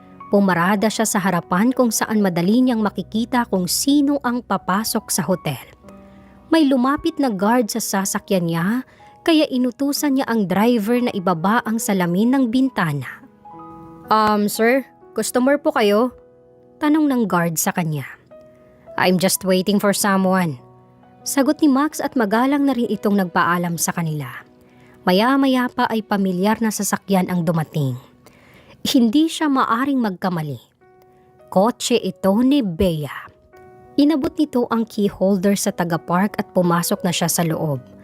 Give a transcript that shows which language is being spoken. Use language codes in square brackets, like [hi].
[tl] Pumarada siya sa harapan kung saan madali niyang makikita kung sino ang papasok sa hotel. May lumapit na guard sa sasakyan niya, kaya inutusan niya ang driver na ibaba ang salamin ng bintana. Sir, customer po kayo? Tanong ng guard sa kanya. [en] I'm just waiting for someone. [tl] Sagot ni Max at magalang na rin itong nagpaalam sa kanila. Maya-maya pa ay pamilyar na sasakyan ang dumating. Hindi siya maaring magkamali. Kotse ito ni Bea. Inabot nito ang key holder sa taga-park at pumasok na siya sa loob.